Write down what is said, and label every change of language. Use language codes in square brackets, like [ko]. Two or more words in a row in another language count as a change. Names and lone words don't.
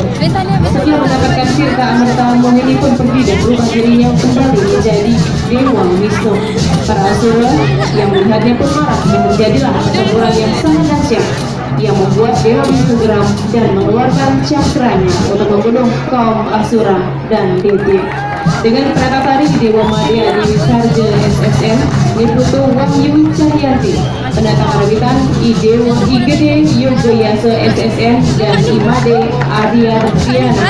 [id] Setelah mendapatkan Tirta, Amerta, Mohini pun pergi dan berubah dirinya kembali menjadi Dewa Wisnu. Para asura yang melihatnya pun marah dan terjadilah pertempuran yang sangat dahsyat yang membuat Dewa Wisnu geram dan mengeluarkan cakranya untuk membunuh kaum asura dan Dewa. Dengan perangkat tari Dewa Madya di Sarja SSN, Niputu Wahyu Cahyanti, pendatang Arabitan Idewa Igede Yogoyaso SSN, dan Imade Arya Rutiana.